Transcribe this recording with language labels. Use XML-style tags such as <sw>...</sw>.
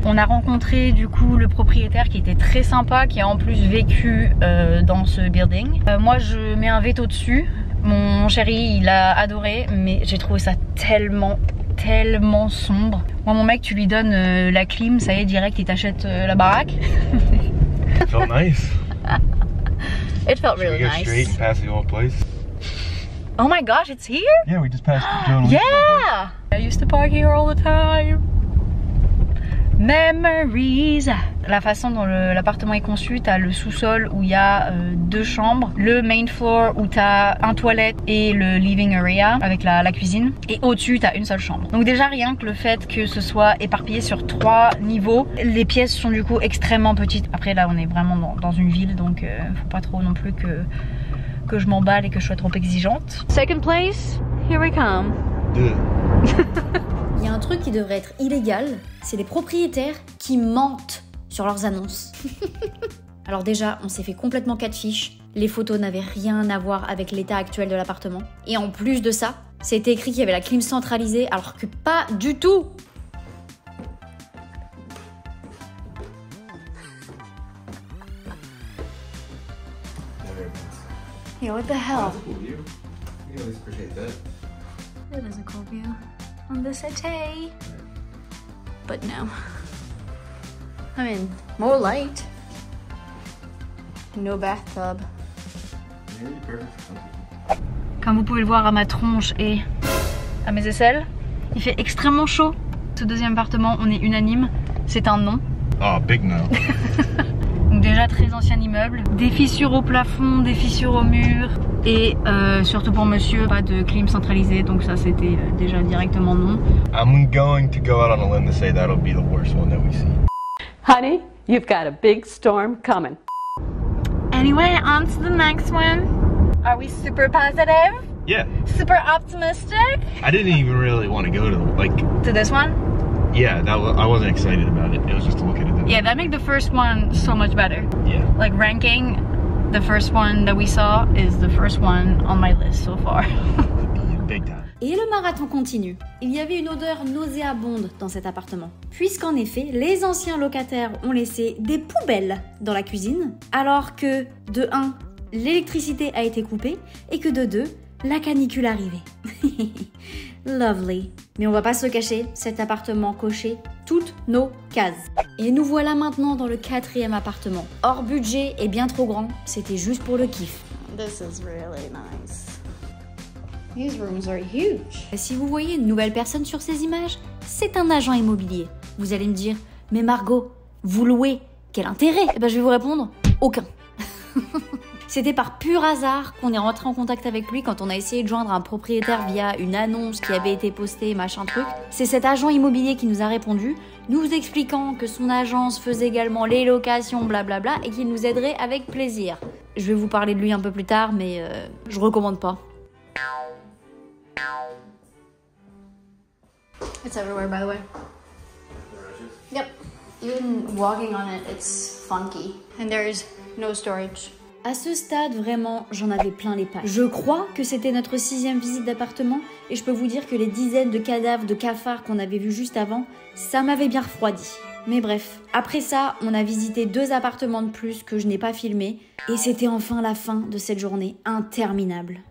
<fr>On a rencontré du coup le propriétaire qui était très sympa, qui a en plus vécu dans ce building. Moi je mets un veto dessus. Mon chéri il a adoré, mais j'ai trouvé ça tellement sombre. Moi mon mec tu lui donnes la clim, ça y est direct il t'achète la baraque.</fr> <en>It felt nice. It felt really Should we go nice. straight and pass the old place? Oh my gosh, it's here? Yeah, we just passed the old Yeah! I used to park here all the time. Memories.</en> <fr>La façon dont l'appartement est conçu, t'as le sous-sol où il y a 2 chambres, le main floor où t'as un toilette et le living area avec la cuisine, et au-dessus t'as une seule chambre. Donc déjà rien que le fait que ce soit éparpillé sur 3 niveaux, les pièces sont du coup extrêmement petites. Après là on est vraiment dans une ville, donc faut pas trop non plus que je m'emballe et que je sois trop exigeante.</fr> <en>Second place, here we come.</en> <fr>Il y a un truc qui devrait être illégal, c'est les propriétaires qui mentent sur leurs annonces. Alors déjà, on s'est fait complètement catfish. Les photos n'avaient rien à voir avec l'état actuel de l'appartement. Et en plus de ça, c'était écrit qu'il y avait la clim centralisée, alors que pas du tout.</fr> <en>Yo, what the hell? That's a cool view. You always appreciate that. It is a cool view on the city. But no. I mean, more light. No bathtub. Maybe perfect for some people.</en> <fr>Comme vous pouvez le voir à ma tronche et à mes aisselles, il fait extrêmement chaud. Ce deuxième appartement, on est unanime, c'est un non.</fr> <en>Oh, big no.</en> <fr>Donc déjà très ancien immeuble, des fissures au plafond, des fissures au mur et surtout pour monsieur, pas de clim centralisé, donc ça c'était déjà directement non.</fr> <en>I'm going to go out on a limb to say that'll be the worst one that we see. Honey, you've got a big storm coming. Anyway, on to the next one. Are we super positive? Yeah. Super optimistic? I didn't even really want to go To this one? yeah, I wasn't excited about it. It was just to look at it. Yeah, that makes the first one so much better. Yeah. Like ranking, the first one that we saw is the first one on my list so far. Big time.</en> <fr>Et le marathon continue. Il y avait une odeur nauséabonde dans cet appartement. Puisqu'en effet, les anciens locataires ont laissé des poubelles dans la cuisine, alors que, de 1, l'électricité a été coupée, et que de 2, la canicule arrivait. Lovely. Mais on va pas se le cacher, cet appartement cochait toutes nos cases. Et nous voilà maintenant dans le 4e appartement. Hors budget et bien trop grand, c'était juste pour le kiff.</fr> <en>This is really nice. These rooms are huge.</en> <fr>Si vous voyez une nouvelle personne sur ces images, c'est un agent immobilier. Vous allez me dire, mais Margot, vous louez, quel intérêt? Eh ben, je vais vous répondre, aucun. C'était par pur hasard qu'on est rentré en contact avec lui quand on a essayé de joindre un propriétaire via une annonce qui avait été postée, machin truc. C'est cet agent immobilier qui nous a répondu, nous expliquant que son agence faisait également les locations, blablabla, et qu'il nous aiderait avec plaisir. Je vais vous parler de lui un peu plus tard, mais je recommande pas.</fr> <en>It's everywhere, by the way. Yep. Even walking on it, it's funky. And there is no storage.</en> <fr>À ce stade, vraiment, j'en avais plein les pattes. Je crois que c'était notre 6e visite d'appartement et je peux vous dire que les dizaines de cadavres de cafards qu'on avait vus juste avant, ça m'avait bien refroidi. Mais bref, après ça, on a visité 2 appartements de plus que je n'ai pas filmés et c'était enfin la fin de cette journée interminable.</fr>